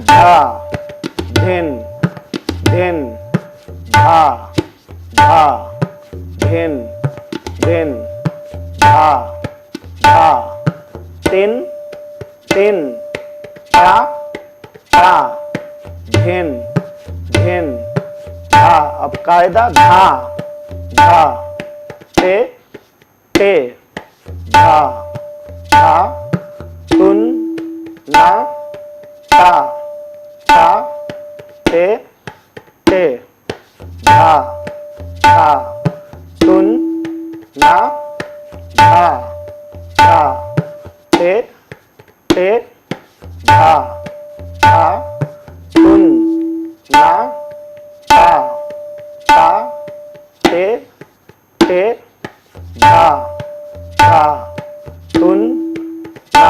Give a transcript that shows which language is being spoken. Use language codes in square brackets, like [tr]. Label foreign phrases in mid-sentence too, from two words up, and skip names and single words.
[hi] धा धिन धिन, धा धा धिन धिन, धा धा तिन तिन, ता ता धिन धिन, धा। अब कायदा। धा धा ते ते, धा धा तुन ना, ता ता ते ते, धा धा तुन ना, धा धा ते ते, धा धा तुन ना, ता ता ते ते, धा धा तुन ना।